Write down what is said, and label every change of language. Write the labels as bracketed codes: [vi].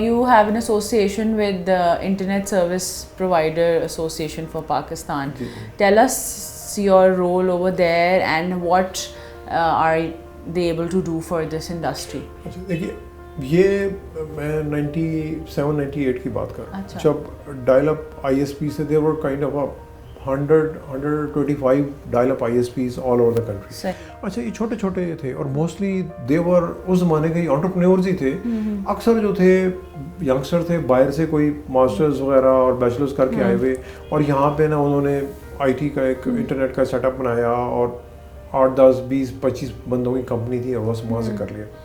[en] You have an association with the Internet Service Provider Association for Pakistan. Tell us your role over there and what are they able to do for this industry? [ur] دیکھیے یہ میں 97-98 کی بات کر رہا ہوں, جب dial up I S P سے [en] they were kind of 125 dial up ISPs all over the country. [ur] اچھا یہ چھوٹے چھوٹے تھے اور [en] mostly they were [ur] اس زمانے کے انٹرپرینورز ہی تھے. اکثر جو تھے ینگسٹر تھے باہر سے کوئی ماسٹرز وغیرہ اور بیچلرز کر کے آئے ہوئے, اور یہاں پہ نا انہوں نے IT کا ایک انٹرنیٹ کا سیٹ اپ بنایا اور 8, 10, 20, 25 بندوں کی کمپنی تھی اور بس وہاں سے کر لیا.